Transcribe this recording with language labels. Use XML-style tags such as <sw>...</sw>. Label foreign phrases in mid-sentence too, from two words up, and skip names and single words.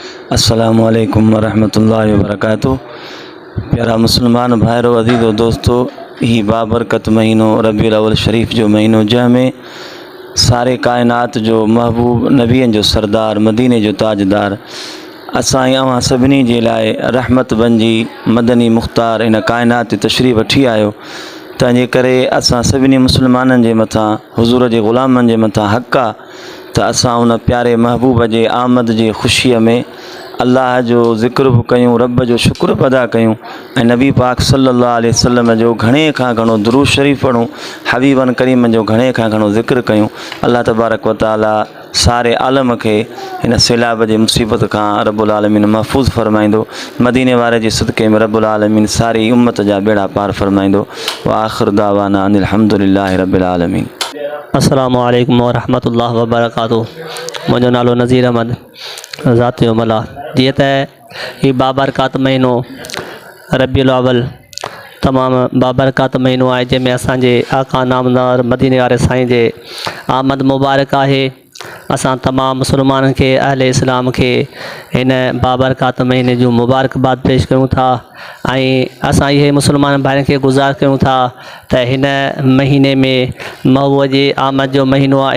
<ar>السلام عليكم ورحمة الله وبركاته.</ar> <sd>प्यारा मुसलमान भाइरों, अज़ीज़ो दोस्तों, ही बाबरकत महीनो रबीउल अव्वल शरीफ़ जो महीनो, जंहिंमें सारे कायनात जो महबूब, नबियन जो सरदार, मदीने जो ताजदार, असां अवां सभिनी जे लाइ रहमत बणिजी मदनी मुख़्तार इन कायनात तशरीफ़ वठी आयो। तंहिंजे करे असां सभिनी मुसलमाननि जे मथां, हुज़ूर जे ग़ुलामनि जे मथां हक़ आहे त असां उन प्यारे महबूब जे आमद जी ख़ुशीअ में अल्लाह जो ज़िक्र बि कयूं, रब जो शुक्र बि अदा कयूं ऐं नबी पाक</sd> <ar>صلى الله عليه وسلم</ar> <sd>जो घणे खां घणो दुरूद शरीफ़ पढ़ूं,</sd> <ar>حبيبا كريما</ar> <sd>जो घणे खां घणो ज़िक्र कयूं। अल्लाह</sd> <ar>تبارك وتعالى</ar> <sd>सारे आलम खे हिन सैलाब जे मुसीबत खां</sd> <ar>رب العالمين</ar> <sd>महफ़ूज़ फ़रमाईंदो। मदीने वारे जे सदक़े में</sd> <ar>رب العالمين</ar> <sd>सारी उम्मत जा बेड़ा पार फ़रमाईंदो।</sd> <ar>وآخر دعوانا أن الحمد لله رب العالمين. السلام عليكم ورحمة الله وبركاته.</ar> <sd>मुंहिंजो नालो नज़ीर अहमद ज़ाती उमला। जीअं त ही बाबरकात महीनो रबीउल अव्वल तमामु बाबरकात महीनो आहे, जंहिंमें असांजे आका नामदार मदीने वारे साईं जे आमद मुबारक आहे। असां तमामु मुसलमाननि खे, अहले इस्लाम खे हिन बाबरकात महीने जूं मुबारकबाद पेश कयूं था ऐं असां इहे मुसलमान भाइरनि खे गुज़ार कयूं था त हिन महीने में महबूब जी आमद जो महीनो आहे।</sd>